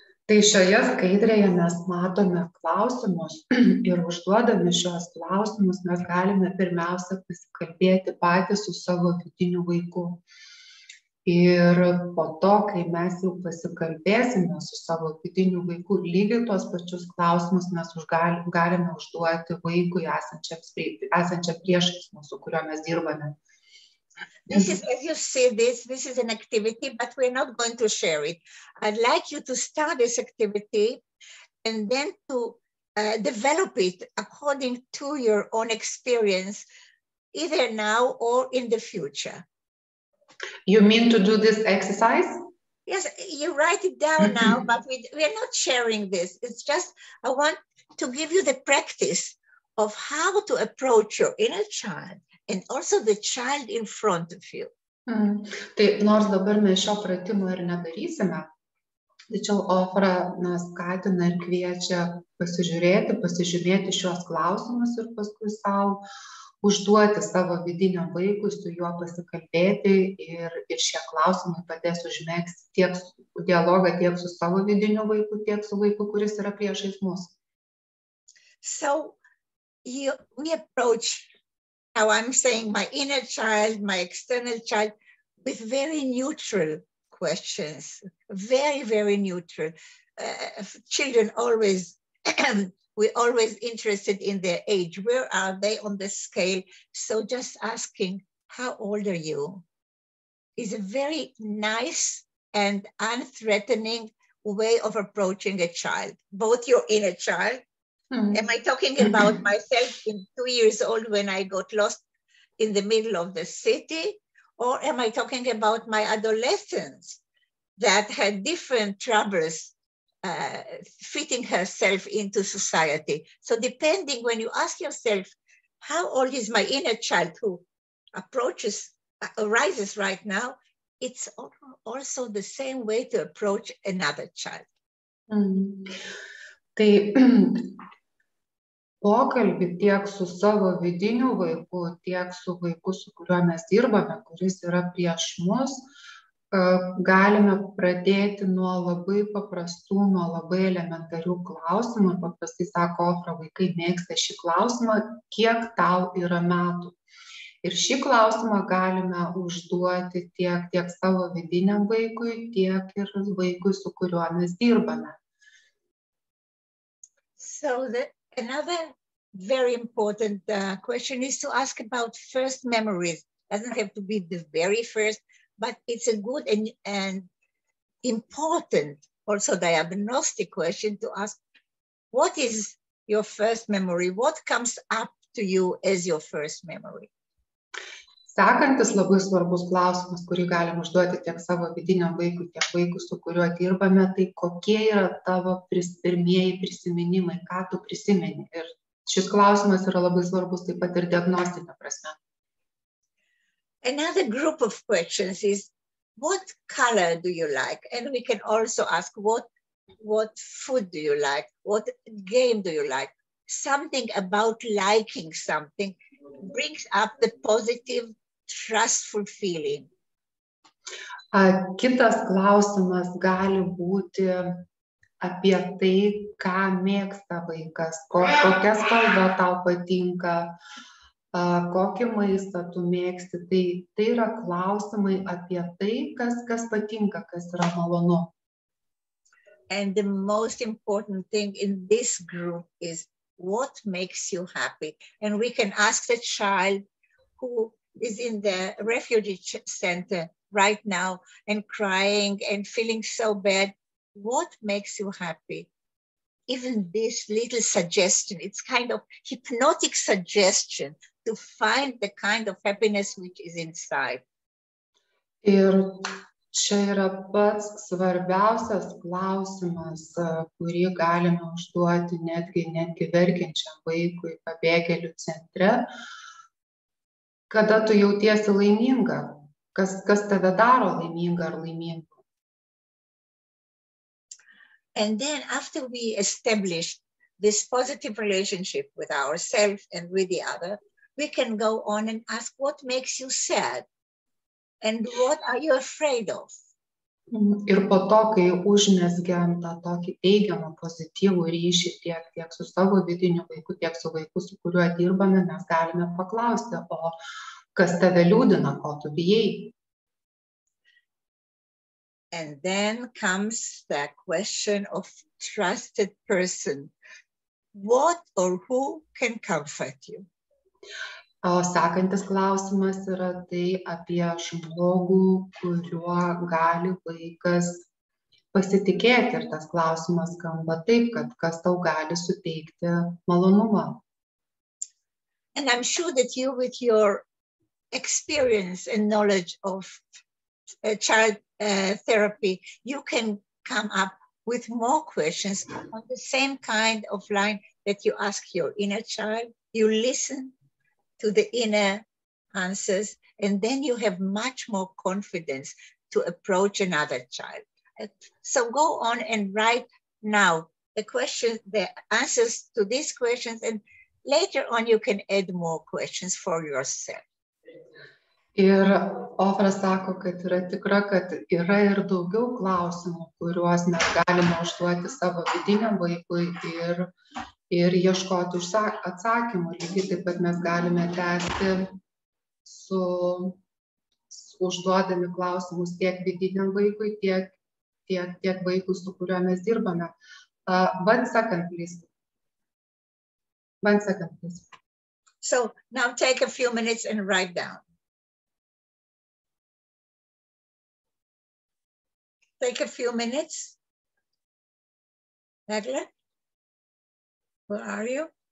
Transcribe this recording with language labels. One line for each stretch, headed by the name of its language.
Lithuanian: Tai šioje skaidrėje mes matome klausimus ir užduodami šios klausimus mes galime pirmiausia pasikalbėti patys su savo vidiniu vaiku. Ir po to, kai mes jau pasikalbėsime su savo vidiniu vaiku, lygiai tuos pačius klausimus mes galime užduoti vaikui esančiam priešais mūsų, kuriuo mes dirbame.
English: This is, as you see this is an activity, but we're not going to share it. I'd like you to start this activity and then to develop it according to your own experience, either now or in the future. You mean to do this exercise? Yes, you write it down now, but we're not sharing this. It's just, I want to give you the practice of how to approach your inner child and also the child in front of you.
Lithuanian: Tai nors dabar mes šio pratimo ir nedarysime, tačiau Ofra skatina ir kviečia pasižiūrėti šios klausimus ir paskui savo užduoti savo vidiniam vaikui, su juo pasikalbėti ir šie klausimai padės užmegzti tiek dialogą tiek su savo vidiniu vaiku, tiek su vaiku, kuris yra priešais mus.
English: So we approach, how I'm saying, my inner child, my external child, with very neutral questions, very, very neutral. Children always, we're always interested in their age. Where are they on the scale? So just asking, how old are you? Is a very nice and unthreatening way of approaching a child, both your inner child. Am I talking about myself in 2 years old when I got lost in the middle of the city? Or am I talking about my adolescence that had different troubles fitting herself into society? So depending, when you ask yourself, how old is my inner child who arises right now, it's also the same way to approach another child.
Lithuanian: Tai pokalbį tiek su savo vidiniu vaiku, tiek su vaiku, su kuriuo mes dirbame, kuris yra prieš mus, galime pradėti nuo labai paprastų, nuo labai elementarių klausimų. Paprastai sako Ofra, vaikai mėgsta šį klausimą, kiek tau yra metų. Ir šį klausimą galime užduoti tiek savo vidiniam vaikui, tiek ir vaikui, su kuriuo mes dirbame.
English: So another very important question is to ask about first memories. Doesn't have to be the very first, but it's a good and important, also diagnostic question to ask, what is your first memory? What comes up to you as your first memory?
Lithuanian: Sekantis labai svarbus klausimas, kurį galim užduoti tiek savo vidiniam vaikui, tiek vaikui, su kuriuo dirbame, tai kokie yra tavo pirmieji prisiminimai, ką tu prisimeni. Ir šis klausimas yra labai svarbus taip pat ir diagnostinė prasme.
English: Another group of questions is, what color do you like? And we can also ask, what food do you like? What game do you like? Something about liking something brings up the positive, trustful feeling.
Lithuanian: Kitas klausimas gali būti apie tai, ką mėgsta vaikas, kokia spalva tau patinka, kokį maistą tu mėgsti. Tai yra klausimai apie tai, kas patinka, kas yra malonu.
English: And the most important thing in this group is what makes you happy. And we can ask the child who is in the refugee center right now and crying and feeling so bad, what makes you happy? Even this little suggestion, it's kind of hypnotic suggestion to find the kind of happiness which is inside.
Lithuanian: Ir čia yra pats svarbiausias klausimas, kurį galime užduoti netgi verkiančiam vaikui pabėgėlių centre. Kada tu jautiesi laiminga? Kas tave daro laiminga ar laiminga?
English: And then after we establish this positive relationship with ourselves and with the other, we can go on and ask what makes you sad and what are you afraid of?
Lithuanian: Ir po to, kai užmezgiam tą tokį teigiamą, pozityvų ryšį tiek su savo vidiniu vaiku, tiek su vaiku, su kuriuo dirbame, mes galime paklausti, o kas tave liūdina, ko tu bijai?
English: And then comes the question of trusted person. What or who can comfort you?
Lithuanian: O sekantis klausimas yra tai apie žmogų, kuriuo gali vaikas pasitikėti. Ir tas klausimas skamba taip, kad kas tau gali suteikti malonumą.
English: And I'm sure that you, with your experience and knowledge of child therapy, you can come up with more questions on the same kind of line that you ask your inner child. You listen to the inner answers, and then you have much more confidence to approach another child. So go on and write now the answers to these questions, and later on you can add more questions for yourself.
Lithuanian: Ir Ofra sako, kad yra tikra, kad yra ir daugiau klausimų, kuriuos mes galime užduoti savo vidiniam vaikui ir ieškoti atsakymų. Lygiai taip pat mes galime tęsti užduodami klausimus tiek vidiniam vaikui, tiek vaikui, su kuriuo mes dirbame.
English: 1 second, please. 1 second, please. So now take a few minutes and write down. Take a few minutes. Nagla, where are you?